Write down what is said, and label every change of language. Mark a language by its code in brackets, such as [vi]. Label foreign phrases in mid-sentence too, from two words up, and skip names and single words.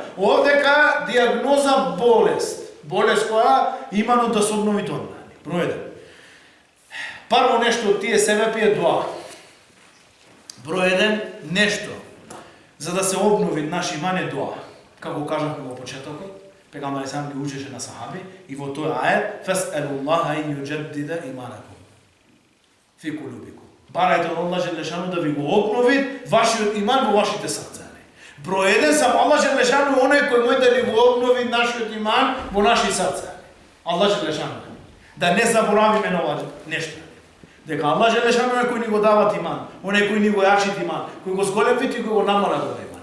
[mk] Овдека диагноза болест. Болест која имано да се обнови тоа. Број 1. Прво нешто од тие себе пие дуа. Број 1 нешто за да се обнови наш иман е дуа. Како кажавме во почетокот, Пегамбер сам ги учеше на сахаби и во тој ајет [ar] فاسألوا الله أن يجدد إيمانكم في قلوبكم. [mk] Барајте од Аллах Джелешану да ви го обнови вашиот иман во вашите срца. Број 1 сам Аллах Джелешану оној кој може да ни го обнови нашиот иман во наши срца. Аллах Джелешану. Да не заборавиме на ова нешто. Дека Аллах Джелешану е кој ни го дават иман, оној кој ни го јачит иман, кој го зголемит и кој го намала го иман.